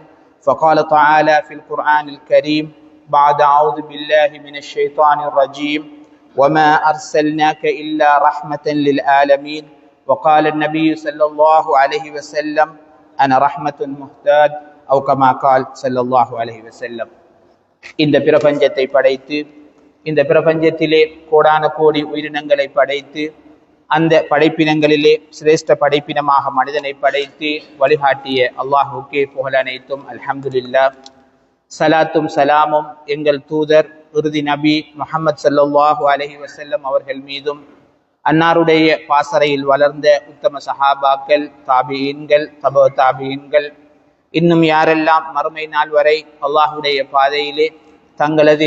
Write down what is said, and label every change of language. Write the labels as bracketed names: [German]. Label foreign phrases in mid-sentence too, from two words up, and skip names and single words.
[Arabic] فقال تعالى في القرآن الكريم بعد أعوذ بالله من الشيطان الرجيم: وما أرسلناك إلا رحمة للعالمين. وقال النبي صلى الله عليه وسلم: أنا رحمة مهتاد، أو كما قال صلى الله عليه وسلم. [Tamil] இந்த பிரபஞ்சத்தை படைத்து இந்த பிரபஞ்சத்திலே கோடான கோடி உயிரினங்களை படைத்து அந்த படைப்பினங்களிலே சிரேஷ்ட படைப்பினமாக மனிதனை படைத்து வழிகாட்டிய அல்லாஹுக்கே புகழ் அனைத்தும். [Arabic] الحمد لله. [Tamil] சலாத்தும் சலாமும் எங்கள் தூதர் இறுதி நபி முஹம்மது [Arabic] صلى الله عليه وسلم [Tamil] அவர்கள் மீதும், அன்னாருடைய பாசறையில் வளர்ந்த உத்தம சஹாபாக்கள், தாபியீன்கள், தபோ தாபியீன்கள், இன்னும் யாரெல்லாம் மறுமை நாள் வரை அல்லாஹுடைய பாதையிலே தங்களது